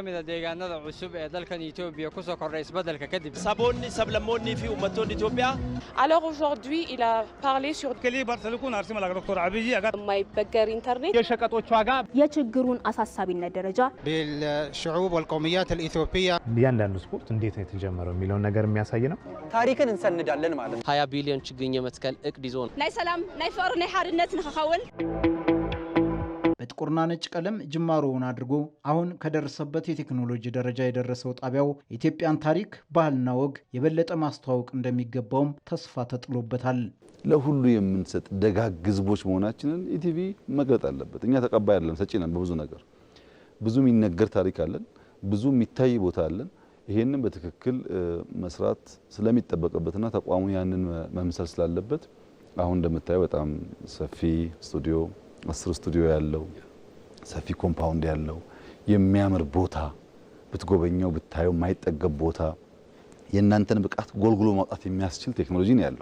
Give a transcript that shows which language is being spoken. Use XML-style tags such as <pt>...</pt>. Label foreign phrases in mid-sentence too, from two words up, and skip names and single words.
<so>kamid ah deegaanada cusub ee dalkan Itoobiya ku soo kordhay isbeddelka kadib.</so> <om>Sabonni sablamonni fi ummatonni Itoobiya.</om> <fr>Alors aujourd'hui, il a parlé sur</fr> <am>የማይበገር ኢንተርኔት የሸቀጦች ዋጋ የችግሩን አሳሳቢነት ደረጃ</am> <ar>بالشعوب والقوميات الإثيوبية</ar> <am>እያንዳንዱ ስፖርት እንዴት ነው የተጀመረው የሚለውን ነገር የሚያሳይ ነው። ታሪክን እንሰንዳለን ማለት ነው። 20 ቢሊዮን ችግኝ የመትከል እቅድ ይዞ ነው።</am> <ti>ናይ ሰላም ናይ ፍቅሪ ናይ ሓድነት ንኸኸውን</ti> <am>በጥቁርና ነጭ ቀለም ጅማሮውን አድርጎ አሁን ከደረሰበት የቴክኖሎጂ ደረጃ የደረሰው ጣቢያው የኢትዮጵያን ታሪክ ባህልና ወግ የበለጠ ማስተዋወቅ እንደሚገባውም ተስፋ ተጥሎበታል። ለሁሉ የምንሰጥ ደጋግ ህዝቦች መሆናችንን ኢቲቪ መግለጥ አለበት። እኛ ተቀባይ አይደለም፣ ሰጪ ነን። በብዙ ነገር ብዙ የሚነገር ታሪክ አለን፣ ብዙ የሚታይ ቦታ አለን። ይሄንን በትክክል መስራት ስለሚጠበቅበትና ተቋሙ ያንን መምሰል ስላለበት አሁን እንደምታየው በጣም ሰፊ ስቱዲዮ 10 ስቱዲዮ ያለው ሰፊ ኮምፓውንድ ያለው የሚያምር ቦታ ብትጎበኘው ብታየው ማይጠገብ ቦታ የእናንተን ብቃት ጎልጉሎ ማውጣት የሚያስችል ቴክኖሎጂ ነው ያለው።</am>